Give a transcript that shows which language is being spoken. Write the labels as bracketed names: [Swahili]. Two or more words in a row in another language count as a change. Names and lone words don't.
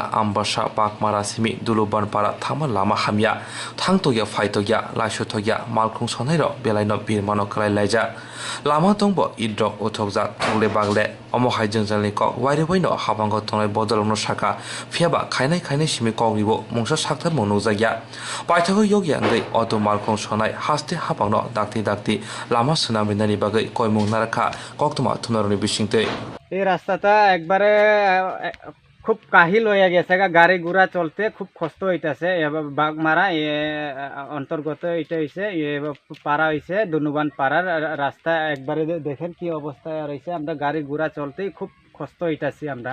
[Kok Borok] ambasa pakmara simi duluban para thama lama hamya thangtogya phaitogya laisotogya malkhung sonairo belaino birmano klai laija lama tongbo idrok uthokjak thole bagle omo haijeng jalni kok waire boino habango tongnai bodolno saka phiaba khainai simi kogribo mungsa sakthar monujagya paithago yogya ngai auto malkhong sonai haste habangno dakti lama sunaminani bagai koimung narakha koktoma thunaroni bisingte [Bangla] এই রাস্তাটা একবারে খুব কাহিল হয়ে গেছে গাড়ি ঘোড়া চলতে খুব কষ্ট হইতাছে বাগমারা অন্তর্গত এটা হইছে পাড়া হইছে ধনুবান পাড়ার রাস্তা একবারে দেখেন কি অবস্থায় রয়েছে আমরা গাড়ি ঘোড়া চলতেই খুব কষ্ট হইতাছি আমরা